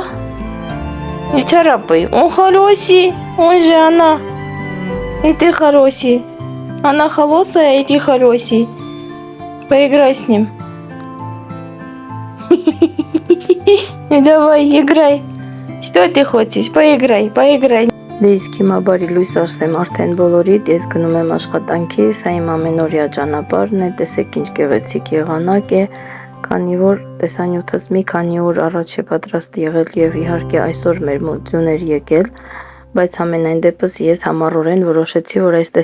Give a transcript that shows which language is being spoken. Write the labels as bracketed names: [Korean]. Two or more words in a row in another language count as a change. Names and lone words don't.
[Russian] Не царапай. Он хороший. Он же она. И ты хороший. Она холосая, и ты хороший. Поиграй с ним. Давай, играй. Что ты хочешь? Поиграй, поиграй. [Armenian] Դե իսկ հիմա բարի լույս ասեմ արդեն բոլորիդ, ես գնում եմ աշխատանքի, սա իմ ամենօրյա ճանապարհն է, տեսեք ինչ գեղեցիկ եղանակ է, քանի որ տեսանյութս մի քանի օր առաջ է պատրաստ եղել եւ իհարկե այսօր մեր մոդյուն էր եկել, բայց ամենայն դեպս ես համառորեն որոշեցի, որ այս